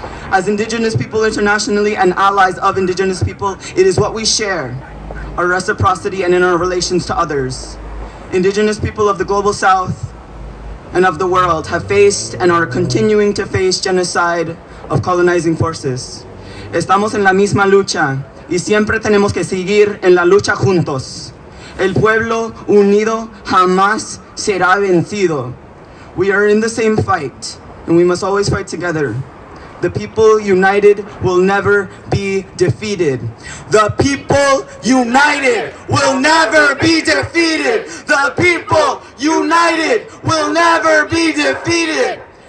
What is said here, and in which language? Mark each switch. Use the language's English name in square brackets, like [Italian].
[English] As indigenous people internationally and allies of indigenous people, it is what we share, our reciprocity and in our relations to others. Indigenous people of the global south and of the world have faced and are continuing to face genocide of colonizing forces. [Spanish] Estamos en la misma lucha y siempre tenemos que seguir en la lucha juntos. El pueblo unido jamás será vencido. [English] We are in the same fight, and we must always fight together. The people united will never be defeated. The people united will never be defeated. The people united will never be defeated.